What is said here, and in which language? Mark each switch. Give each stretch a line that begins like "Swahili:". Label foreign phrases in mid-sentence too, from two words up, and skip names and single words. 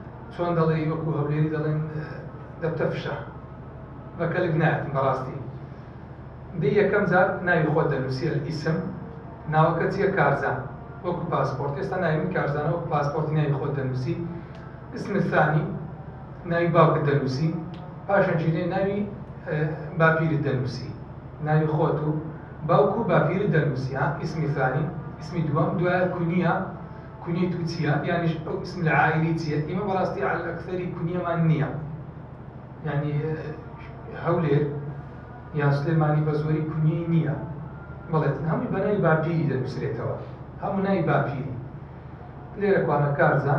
Central Kurdish: چۆن دەڵێ وەکو هەولێری دەڵێن دەبتە فشە بەکەلک نایەتن بەڕاستی دەی یەکەم جار ناوی خۆت دەنووسی ئیسم ناوەکە چییە کارزان وەکو پاسپۆرت ئێستا ناوی من کارزانە وەکو پاسپۆرتی ناوی خۆت دەنووسی
Arabic: اسم الثانی
Central Kurdish: ناوی باوکت دەنووسی پاشانجینێ ناوی باپیرت دەنووسی ناوی خۆت و باوکو باپیرت دەنووسی
Arabic: اسمی ثانی اسمی
Central Kurdish: دووەم دوایە کونیەی تو چییە یانیش ئەو اسم لە عائیلی چییە ئێمە بەڕاستی
Arabic: عەلە ئەکثەری
Central Kurdish: کونیەمان نییە یعنی هەولێر یان سلێمانی بە زۆری کونیەی نییە بەڵێت هەمووی بە ناوی باپیری دەنووسرێتەوە هەموو ناوی باپیری لێرە کوانە کارزان